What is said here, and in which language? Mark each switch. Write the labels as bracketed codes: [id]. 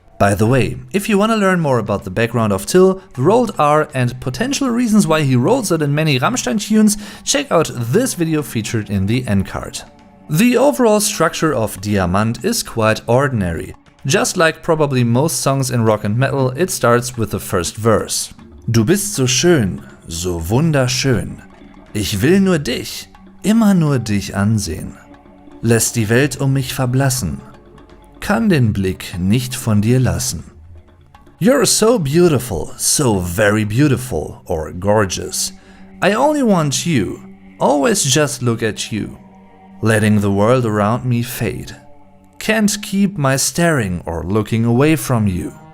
[en] By the way, if you want to learn more about the background of Till, the rolled R, and potential reasons why he rolls it in many Rammstein tunes, check out this video featured in the end card. The overall structure of Diamant is quite ordinary. Just like probably most songs in rock and metal, it starts with the first verse. [de] Du bist so schön, so wunderschön. Ich will nur dich, immer nur dich ansehen. Lässt die Welt mich verblassen. Kann den Blick nicht von dir lassen. [en] You're so beautiful, so very beautiful, or gorgeous. I only want you, always just look at you. Letting the world around me fade. Can't keep my staring or looking away from you.